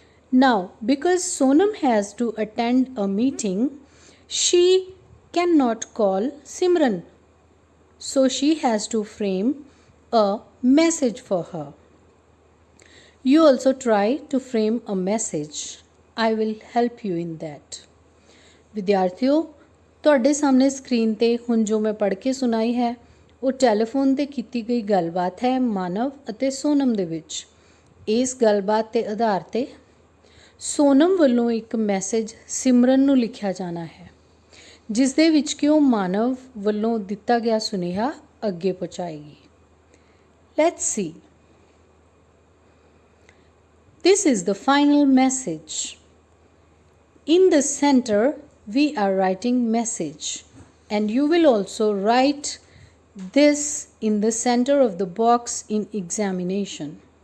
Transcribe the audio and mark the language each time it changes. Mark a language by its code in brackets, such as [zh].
[en] Now, because Sonam has to attend a meeting, she cannot call Simran. So she has to frame a message for her. You also try to frame a message. I will help you in that. [pa] ਵਿਦਿਆਰਥੀਓ, ਤੁਹਾਡੇ ਸਾਹਮਣੇ screen ਤੇ ਹੁਣ ਜੋ ਮੈਂ ਪੜ੍ਹ ਕੇ ਸੁਣਾਈ ਹੈ ਉਹ ਟੈਲੀਫੋਨ ਤੇ ਕੀਤੀ ਗਈ ਗੱਲਬਾਤ ਹੈ ਮਾਨਵ ਅਤੇ ਸੋਨਮ ਦੇ ਵਿੱਚ। ਇਸ ਗੱਲਬਾਤ ਦੇ ਆਧਾਰ ਤੇ ਸੋਨਮ ਵੱਲੋਂ ਇੱਕ ਮੈਸੇਜ ਸਿਮਰਨ ਨੂੰ ਲਿਖਿਆ ਜਾਣਾ ਹੈ, ਜਿਸ ਦੇ ਵਿੱਚ ਕਿ ਉਹ ਮਾਨਵ ਵੱਲੋਂ ਦਿੱਤਾ ਗਿਆ ਸੁਨੇਹਾ ਅੱਗੇ ਪਹੁੰਚਾਏਗੀ। [en] Let's see. This is the final message. In the center, we are writing message, and you will also write this in the center of the box in examination.